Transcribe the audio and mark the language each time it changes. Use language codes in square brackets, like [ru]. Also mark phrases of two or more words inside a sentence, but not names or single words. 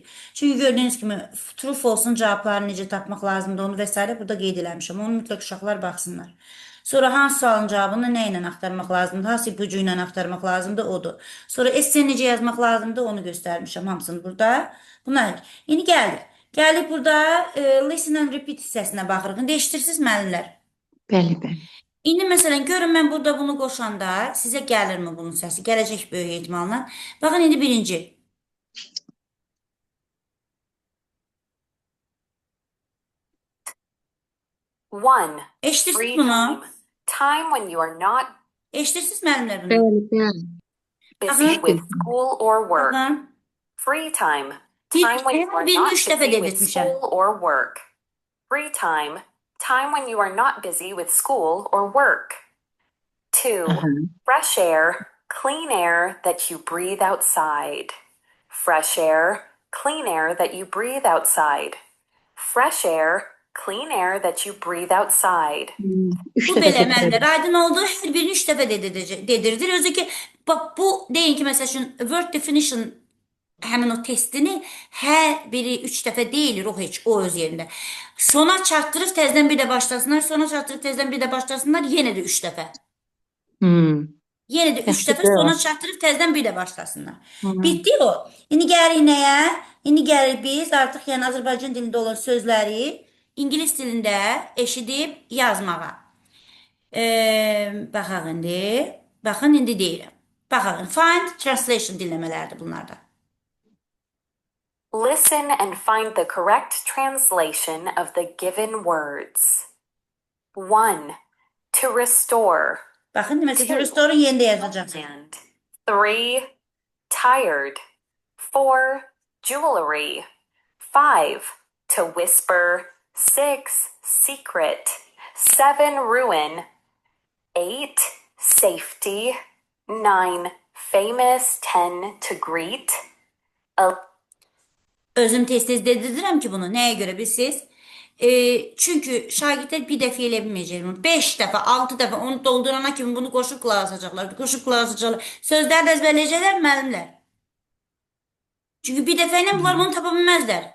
[az] Çünki gördüyünüz kimi [en] true false-un [az] cavablarını necə tapmaq lazımdır onu və s. burada qeyd eləmişəm. Onu mütləq uşaqlar baxsınlar. Sonra hansı sualın cavabını nə ilə axtarmaq lazımdır, hansı ipucu ilə axtarmaq lazımdır, odur. Sonra esse necə yazmaq lazımdır, onu göstərmişəm hamısını burada. Bunlar. İndi gəldik. Gəldik burada [en] listen and repeat [az] hissəsinə baxırıq. İndi eşidirsiniz müəllimlər. Bəli, bəli. İndi məsələn görün mən burada bunu qoşanda sizə gəlirmi bunun səsi? Gələcək böyük ehtimalla. Baxın indi birinci. [en] One, [az] Eşidirsiniz [en] free [az] bunu? [en] time. Time when you are not [az] Eşidirsiniz müəllimlər bunu? Bəli, bəli. [en] busy [az] Baxın. [en] with school or work. [az] Baxın. [en] Free time. [az] Bir, [en] Time when you are [az] birini [en] not [az] 3 dəfə [en] busy with [az] dedirtmişəm. [en] school or work. Free time. Time when you are not busy with school or work. Two, Aha. fresh air, clean air that you breathe outside. Fresh air, clean air that you breathe outside. Fresh air, clean air that you breathe outside. [az] Üç Bu dəfə belə təkrar müəllimlər aydın oldu. Hər birini 3 dəfə dedirdir. Özü ki, bax bu deyin ki, məsəl üçün [en] word definition [az] həmin o testini hər biri 3 dəfə deyilir o heç o öz yerində. Sona çatdırıb təzədən bir də başlasınlar, sona çatdırıb təzədən bir də başlasınlar, yenə də 3 dəfə. Yenə də 3 dəfə Yaxşıdır. sona çatdırıb təzədən bir də başlasınlar. Hı. Bitdi o. İndi gəlirik nəyə? İndi gəlirik biz artıq yəni Azərbaycan dilində olan sözləri ingilis dilində eşidib yazmağa. Baxaq indi. Baxın indi deyirəm. Baxın, [en] find translation [az] dinləmələrdir bunlarda. [en] Listen and find the correct translation of the given words. 1. To restore. [az] Baxın, deməsə ki, restoran yerində yazacaqsın. [en] And 3. Tired. 4. Jewelry. 5. To whisper. 6. Secret. 7. Ruin. 8. Safety. 9. Famous. 10. To greet. [az] Özüm tez-tez dedirdirəm ki, bunu nəyə görə bilsiz? Çünki şagirdlər bir dəfə elə bilməyəcək bunu. 5 dəfə, 6 dəfə onu doldurana kimi bunu qoşub qulaq asacaqlar. Qoşub qulaq asacaqlar. Sözləri də əzbərləyəcəklər müəllimlər. Çünki bir dəfə ilə bunlar bunu tapa bilməzlər.